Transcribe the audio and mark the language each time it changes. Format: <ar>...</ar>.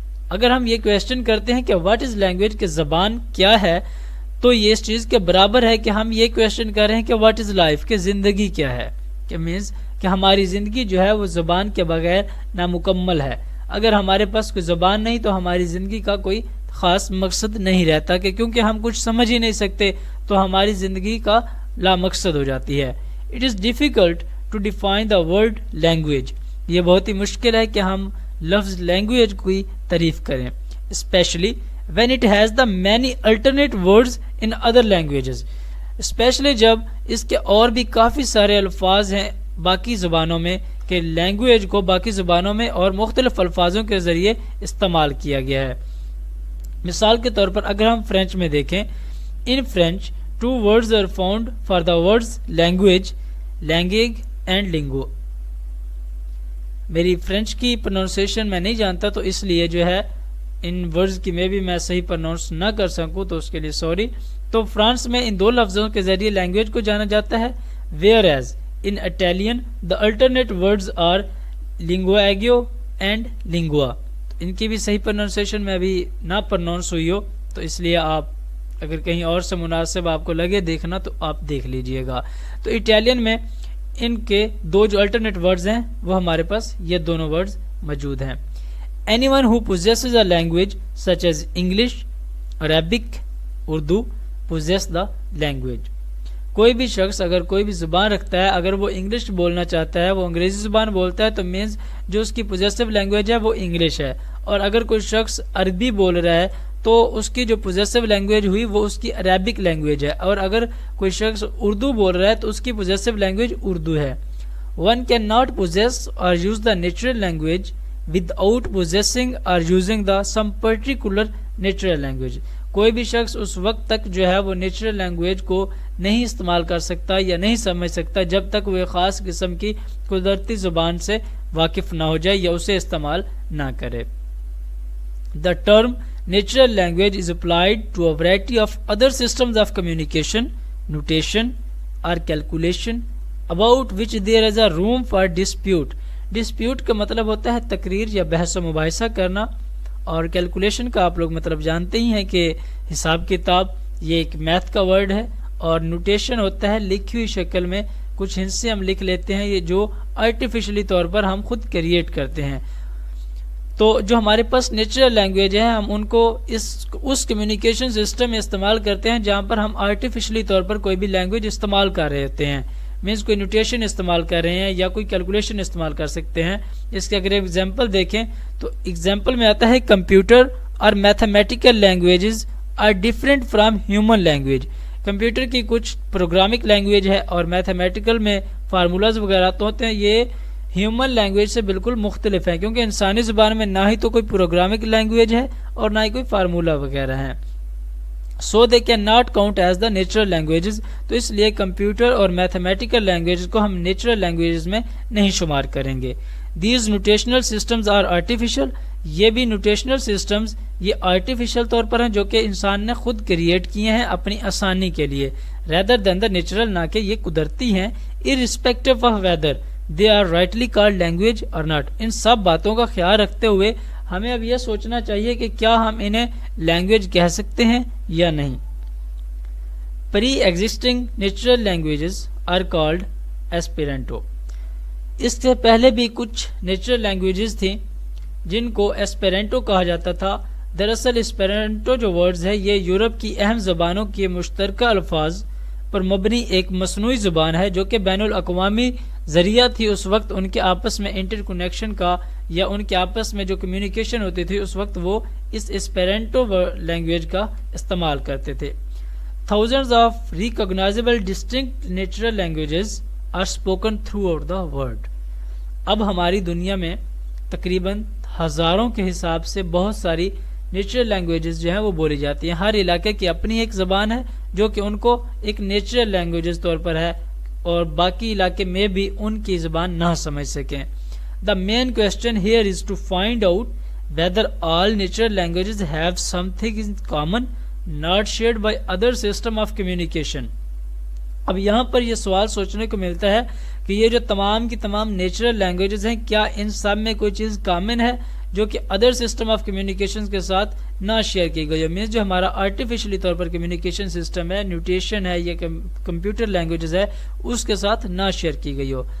<ur>اگر ہم یہ کویسچن کرتے ہیں کہ</ur> <en>what is language</en> <ur>کہ زبان کیا ہے، تو یہ اس چیز کے برابر ہے کہ ہم یہ کویسچن کر رہے ہیں کہ</ur> <en>what is life</en> <ur>کہ زندگی کیا ہے. کہ مینس کہ ہماری زندگی جو ہے وہ زبان کے بغیر نامکمل ہے. اگر ہمارے پاس کوئی زبان نہیں تو ہماری زندگی کا کوئی خاص مقصد نہیں رہتا، کہ کیونکہ ہم کچھ سمجھ ہی نہیں سکتے تو ہماری زندگی کا لا مقصد ہو جاتی ہے.</ur> <en>It is difficult to define the word language.</en> <ur>یہ بہت ہی مشکل ہے کہ ہم لفظ لینگویج کی تعریف کریں، especially</ur> <en>when it has the many alternate words in other languages.</en> <ur>Especially جب اس کے اور بھی کافی سارے الفاظ ہیں باقی زبانوں میں، کہ لینگویج کو باقی زبانوں میں اور مختلف الفاظوں کے ذریعے استعمال کیا گیا ہے. مثال کے طور پر اگر ہم فرینچ میں دیکھیں،</ur> <en>in French 2 words are found for the words language, language and lingo.</en> <ur>میری فرینچ کی پروننسیشن میں نہیں جانتا، تو اس لیے جو ہے ان ورڈز کی میں بھی صحیح پروننس نہ کر سکوں تو اس کے لیے سوری. تو فرانس میں ان 2 لفظوں کے ذریعے لینگویج کو جانا جاتا ہے.</ur> <en>Whereas in Italian the alternate words are لنگواگیو and لنگوا.</en> <ur>ان کی بھی صحیح پروننسیشن میں ابھی نہ پروننس ہوئی ہو، تو اس لیے آپ اگر کہیں اور سے مناسب آپ کو لگے دیکھنا تو آپ دیکھ لیجئے گا. تو اٹالین میں ان کے دو جو الٹرنیٹ ورڈز ہیں وہ ہمارے پاس یہ دونوں ورڈز موجود ہیں.</ur> <en>Anyone who possesses a language such as English, Arabic, Urdu possess the language.</en> <ur>کوئی بھی شخص اگر کوئی بھی زبان رکھتا ہے, اگر وہ انگلش بولنا چاہتا ہے, وہ انگریزی زبان بولتا ہے, تو مینز جو اس کی پوزیسو لینگویج ہے وہ انگلش ہے. اور اگر کوئی شخص عربی بول رہا ہے تو اس کی جو پوزیسو لینگویج ہوئی وہ اس کی عربک لینگویج ہے. اور اگر کوئی شخص اردو بول رہا ہے تو اس کی پوزیسو لینگویج اردو ہے.</ur> <en>One cannot possess or use the natural language without possessing or using the some particular natural language.</en> <ur>کوئی بھی شخص اس وقت تک جو ہے وہ نیچرل لینگویج کو نہیں استعمال کر سکتا یا نہیں سمجھ سکتا جب تک وہ ایک خاص قسم کی قدرتی زبان سے واقف نہ ہو جائے یا اسے استعمال نہ کرے.</ur> <en>The term natural language is applied to a variety of other systems of communication, notation or calculation about which there is a room for dispute.</en> <ur>Dispute کا مطلب ہوتا ہے تقریر یا بحث و مباحثہ کرنا, اور کیلکولیشن کا آپ لوگ مطلب جانتے ہی ہیں کہ حساب کتاب, یہ ایک میتھ کا ورڈ ہے. اور نوٹیشن ہوتا ہے لکھی ہوئی شکل میں کچھ حصے ہم لکھ لیتے ہیں, یہ جو آرٹیفیشلی طور پر ہم خود کریٹ کرتے ہیں. تو جو ہمارے پاس نیچرل لینگویج ہے ہم ان کو اس کمیونیکیشن سسٹم میں استعمال کرتے ہیں جہاں پر ہم آرٹیفیشلی طور پر کوئی بھی لینگویج استعمال کر رہے ہوتے ہیں. مینس کوئی نوٹیشن استعمال کر رہے ہیں یا کوئی کیلکولیشن استعمال کر سکتے ہیں. اس کے اگر ایگزامپل دیکھیں تو ایگزامپل میں آتا ہے</ur> <en>Computer اور mathematical languages are different from human language.</en> <ur>Computer کی کچھ پروگرامک لینگویج ہے اور میتھمیٹیکل میں فارمولاز وغیرہ تو ہوتے ہیں, یہ ہیومن لینگویج سے بالکل مختلف ہیں کیونکہ انسانی زبان میں نہ ہی تو کوئی پروگرامک لینگویج ہے اور نہ ہی کوئی فارمولا وغیرہ ہیں.</ur> <en>So they cannot count as the natural languages.</en> <ur>تو اس لیے کمپیوٹر اور میتھمیٹیکل لینگویجز کو ہم نیچرل لینگویجز میں نہیں شمار کریں گے.</ur> <en>These notational systems are artificial.</en> <ur>یہ بھی نوٹیشنل سسٹمز یہ آرٹیفیشل طور پر ہیں جو کہ انسان نے خود کریٹ کیے ہیں اپنی آسانی کے لیے,</ur> <en>rather than the natural,</en> <ur>نہ کہ یہ قدرتی ہیں.</ur> <en>irrespective of whether they are rightly called language or not.</en> <ur>ان سب باتوں کا خیال رکھتے ہوئے ہمیں اب یہ سوچنا چاہیے کہ کیا ہم انہیں لینگویج کہہ سکتے ہیں یا نہیں.</ur> <en>Pre existing natural languages are called Esperanto.</en> <ur>اس سے پہلے بھی کچھ نیچرل لینگویجز تھیں جن کو ایسپیرانٹو کہا جاتا تھا. دراصل ایسپیرانٹو جو ورڈز ہے یہ یورپ کی اہم زبانوں کے مشترکہ الفاظ پر مبنی ایک مصنوعی زبان ہے جو کہ بین الاقوامی ذریعہ تھی. اس وقت ان کے آپس میں انٹر کنیکشن کا یا ان کے آپس میں جو کمیونیکیشن ہوتی تھی اس وقت وہ اس ایسپیرانٹو لینگویج کا استعمال کرتے تھے.</ur> <en>Thousands of recognizable distinct natural languages are spoken throughout the world.</en> <ur>اب ہماری دنیا میں تقریباً ہزاروں کے حساب سے بہت ساری نیچرل لینگویجز جو ہیں وہ بولی جاتی ہیں. ہر علاقے کی اپنی ایک زبان ہے جو کہ ان کو ایک نیچرل لینگویجز طور پر ہے اور باقی علاقے میں بھی ان کی زبان نہ سمجھ سکیں.</ur> <en>The main question here is to find out whether all natural languages have something in common not shared by other system of communication.</en> <ur>اب یہاں پر یہ سوال سوچنے کو ملتا ہے کہ یہ جو تمام کی تمام نیچرل لینگویجز ہیں کیا ان سب میں کوئی چیز کامن ہے جو کہ ادر سسٹم آف کمیونیکیشن کے ساتھ نہ شیئر کی گئی ہو. مینس جو ہمارا آرٹیفیشلی طور پر کمیونیکیشن سسٹم ہے, نیوٹیشن ہے یا کمپیوٹر لینگویجز ہے اس کے ساتھ نہ شیئر کی گئی ہو.</ur>